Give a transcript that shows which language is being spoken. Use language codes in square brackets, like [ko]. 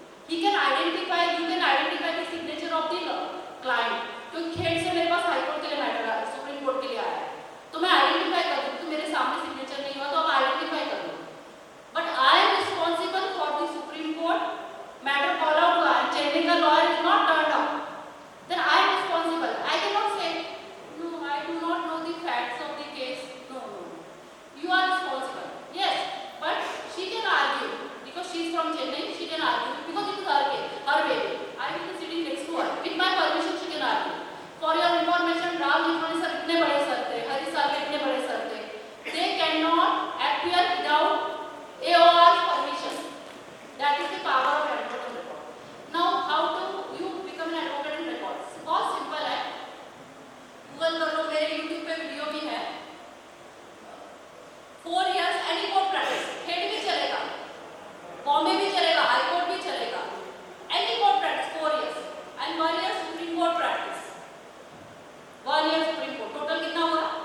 [en] he can identify, you can identify the signature of the client, [hi] क्योंकि खेड़ से मेरे पास high court के लिए मैटर है, सुप्रीम कोर्ट के लिए आया है, तो मैं आइडेंटिफाई कर दूँ। तो मेरे सामने सिग्नेचर नहीं हुआ तो आप आइडेंटिफाई कर लो, [en] But I am responsible for the supreme court matter call out हुआ है, चेन्नई का lawyer is not turned up, then I am responsible. I cannot say no, I do not know the facts of the case. No, you are responsible. Yes, but she can argue because she is from Chennai. She can argue because it is her case, her baby. I will be sitting next to her. With my permission, she can argue. For your information, [hi] Ram Jitmani sir इतने बड़े sir थे, हरी साल के इतने बड़े sir थे. [en] They cannot appear without AOR's permission. That is the power of advocate on record. Now, how do you become an advocate on record? [hi] बहुत simple है, गूगल कर लो, मेरे यूट्यूब पे वीडियो भी है। 4 years any court practice, head भी चलेगा, बॉम्बे भी चलेगा, हाई कोर्ट भी चलेगा, any court practice 4 years and 1 year supreme court practice, 1 year supreme court, total कितना हुआ?